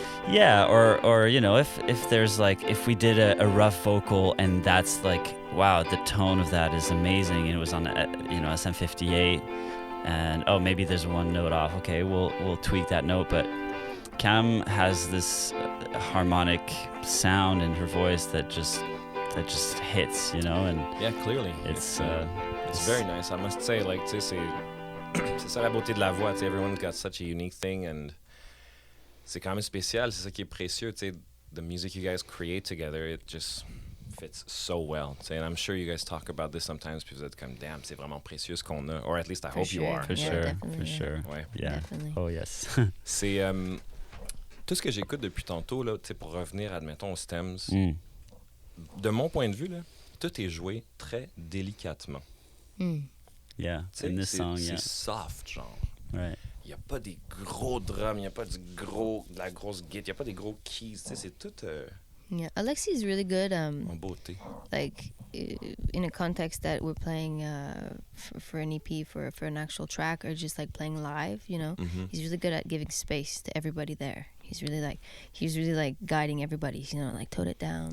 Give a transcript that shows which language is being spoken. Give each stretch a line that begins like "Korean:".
English: Yeah, or you know, if there's like, if we did a rough vocal and that's like, wow, the tone of that is amazing, and it was on you know, SM58, and oh, maybe there's one note off. Okay, we'll tweak that note, but Cam has this harmonic sound in her voice that just hits, you know, and yeah, clearly it's very nice. I must say, like,
French: tu sais, c'est ça la beauté de la voix. Tu sais,
English: everyone's got such a unique thing, and
French: c'est quand même spécial. C'est ça qui est précieux. Tu sais,
English: the music you guys create together, it just fits so well.
French: Tu sais,
English: and I'm sure you guys talk about this sometimes.
French: Puis vous êtes comme, damn, c'est vraiment précieux ce qu'on a,
English: or at least I hope you are. For sure.
French: Ouais.
English: Yeah. Definitely. Oh yes.
French: C'est tout ce que j'écoute depuis tantôt là. Tu sais, pour revenir, admettons, aux stems. De mon point de vue là, tout est joué très délicatement.
English: Yeah, in this song,
French: c'est soft, genre.
English: Right.
French: Il n'y a pas des gros drums, il n'y a pas de la grosse guitare, il n'y a pas des gros keys, tu sais, c'est tout
English: Yeah, Alexi is really good.
French: en beauté.
English: Like in a context that we're playing for an EP, for an actual track, or just like playing live, you know. He's really good at giving space to everybody there. He's really like guiding everybody, you know, like tone it down.